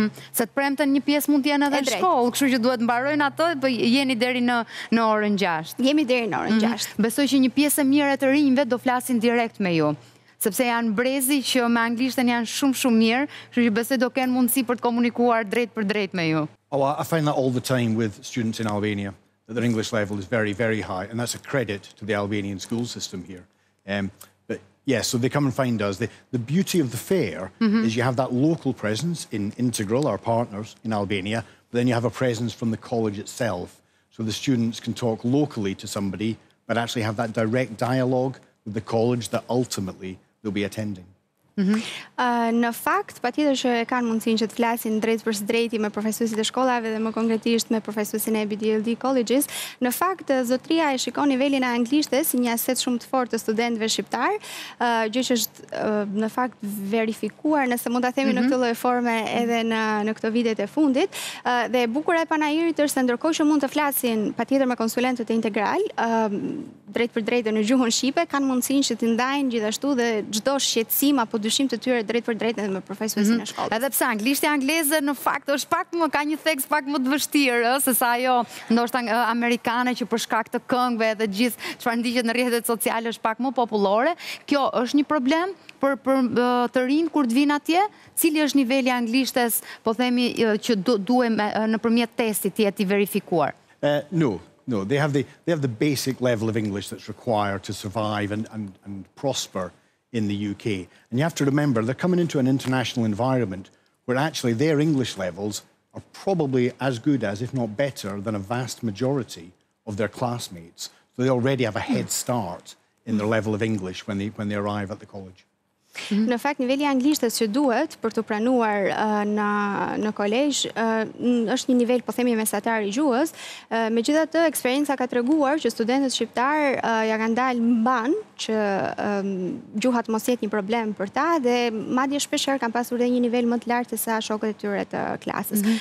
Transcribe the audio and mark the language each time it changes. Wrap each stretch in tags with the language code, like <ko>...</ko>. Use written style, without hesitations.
<sq>Se të premten një pjesë mund të jenë edhe në shkollë, kështu që duhet mbarojnë ato, po jeni deri në orën 6. Jemi deri në orën 6. Besoj që një pjesë e mirë e të rinjve do flasin direkt me ju, sepse janë brezi që me anglishtën janë shumë mirë, kështu që besoj do kenë mundësi për të komunikuar drejt për drejt me ju.</sq> <en>Oh, I find that all the time with students in Albania, that their English level is very, very high, and that's a credit to the Albanian school system here. But yes, so they come and find us. The beauty of the fair is you have that local presence in Integral, our partners in Albania, but then you have a presence from the college itself. So the students can talk locally to somebody, but actually have that direct dialogue with the college that ultimately they'll be attending.</en> <sq>Në fakt, patjetër që e kanë mundësinë që të flasin drejt për së drejti me profesuesit e shkollave dhe më konkretisht me profesuesin e BDLD Colleges. Në fakt, zotria e shikon nivelin e anglishtes si një aset shumë të fortë të studentëve shqiptar, gjë që është në fakt verifikuar, nëse mund ta themi në këtë lloj forme edhe në këto vitet e fundit. Dhe e bukura e Panairit është se ndërkohë që mund të flasin patjetër me konsulentët e Integral, drejt për drejtë në gjuhën shqipe, kanë mundësinë që të ndajnë gjithashtu dhe çdo shqetësim apo dyshim të tyre drejt për drejt edhe me profesuesin e shkollës. Edhe pse anglishtja angleze në fakt është ka një theks pak më të vështirë, se sa ajo ndoshta amerikane që për shkak të këngëve dhe gjithë çfarë ndiqet në rrjetet sociale është pak më popullore. Kjo është një problem për të rinj kur të vinë atje? Cili është niveli anglishtes, po themi që duhem nëpërmjet testit të jetë i verifikuar?</sq> <en>No, they have the basic level of English that's required to survive and prosper in the UK. And you have to remember, they're coming into an international environment where actually their English levels are probably as good as, if not better, than a vast majority of their classmates. So they already have a head start in their level of English when they arrive at the college.</en> <sq>Në fakt, niveli anglishtes që duhet për të pranuar në kolegj është një nivel, po themi, mesatar i gjuhës. Megjithatë, eksperienca ka treguar që studentët shqiptar ja kanë dalë mban që gjuha të mos jetë një problem për ta dhe madje shpeshherë kanë pasur edhe një nivel më të lartë se sa shokët e tyre të klasës.</sq>